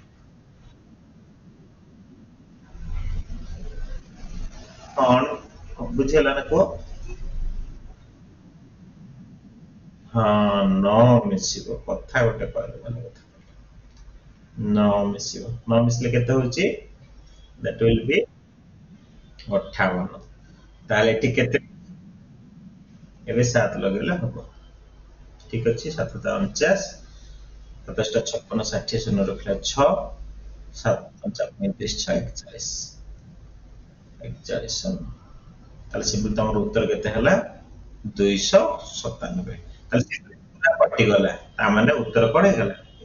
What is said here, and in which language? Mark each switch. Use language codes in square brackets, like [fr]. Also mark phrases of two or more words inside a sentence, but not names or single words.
[or] କଣ ବୁଝିହେଲା ନା କୁହ ହଁ ନ ମିଶିବ କଥା ଗୋଟେ କହିଲେ ଭଲ କଥା ନ ମିଶିବ ନ ମିଶିଲେ କେତେ ହଉଛି [en] that will be [or] 58 ତାହେଲେ ଏଠି କେତେ ଏବେ 7 ଲଗେଇଲେ ହବ ଠିକ ଅଛି 7 49 27 ଟା 56 ଷାଠିଏ ଶୂନ ରଖିଲା 6 7 5 35 6 41 41 ତାହେଲେ ସିମ୍ପଲ ତମର ଉତ୍ତର କେତେ ହେଲା 297 ତାହେଲେ ସେ ପୁରା କଟିଗଲା ତା ମାନେ ଉତ୍ତର କଣ ହେଇଗଲା